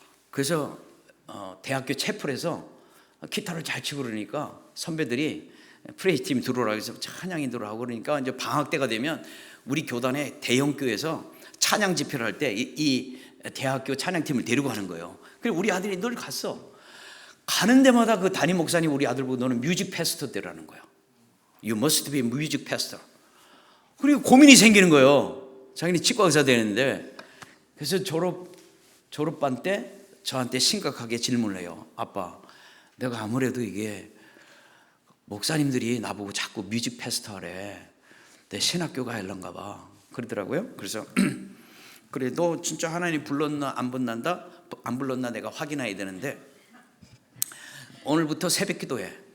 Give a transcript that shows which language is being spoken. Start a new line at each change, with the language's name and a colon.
Korean: 그래서 대학교 채플에서 기타를 잘 치고 그러니까 선배들이 프레이스팀 들어오라고 해서 찬양이 들어오고 그러니까 이제 방학 때가 되면 우리 교단의 대형 교회에서 찬양 집회를 할 때 이 대학교 찬양팀을 데리고 가는 거예요. 그래서 우리 아들이 늘 갔어. 가는 데마다 그 담임 목사님 우리 아들 보고 너는 뮤직 패스터 되라는 거예요.
English: You must be music pastor.
Korean: 그리고 고민이 생기는 거예요. 자기는 치과 의사 되는데. 그래서 졸업반 때 저한테 심각하게 질문을 해요. 아빠, 내가 아무래도 이게 목사님들이 나보고 자꾸 뮤직 패스터 하래. 내 신학교 가야할런가 봐. 그러더라고요. 그래서 그래, 너 진짜 하나님 불렀나 안 불렀나 내가 확인해야 되는데 오늘부터 새벽 기도해.